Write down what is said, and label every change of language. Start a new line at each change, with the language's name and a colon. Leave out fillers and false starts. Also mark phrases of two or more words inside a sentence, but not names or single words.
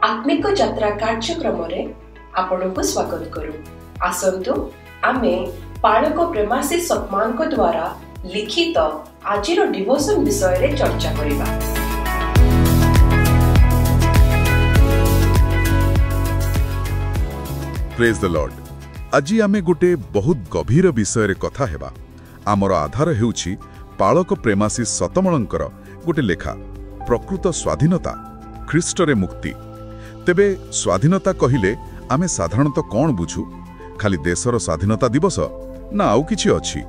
Odia: ଧାର୍ମିକ ଯାତ୍ରା କାର୍ଯ୍ୟକ୍ରମ ରେ ଆପଣଙ୍କୁ ସ୍ୱାଗତ କରୁ। ଆସନ୍ତୁ ଆମେ ପାଳକ ପ୍ରେମାଶିଷ ସତମାନ କୋ ଦ୍ୱାରା ଲିଖିତ ଆଜିର ଡିଭୋସନ ବିଷୟ ରେ ଚର୍ଚ୍ଚା କରିବା।
English: Praise the Lord.
Odia: ଆଜି ଆମେ ଗୋଟେ ବହୁତ ଗଭୀର ବିଷୟ ରେ କଥା ହେବା। ଆମର ଆଧାର ହେଉଛି ପାଳକ ପ୍ରେମାଶିଷ ସତମଲଙ୍କର ଗୋଟେ ଲେଖା ପ୍ରକୃତ ସ୍ୱାଧୀନତା ଖ୍ରୀଷ୍ଟ ରେ ମୁକ୍ତି। ତେବେ ସ୍ୱାଧୀନତା କହିଲେ ଆମେ ସାଧାରଣତଃ କଣ ବୁଝୁ? ଖାଲି ଦେଶର ସ୍ୱାଧୀନତା ଦିବସ ନା ଆଉ କିଛି ଅଛି?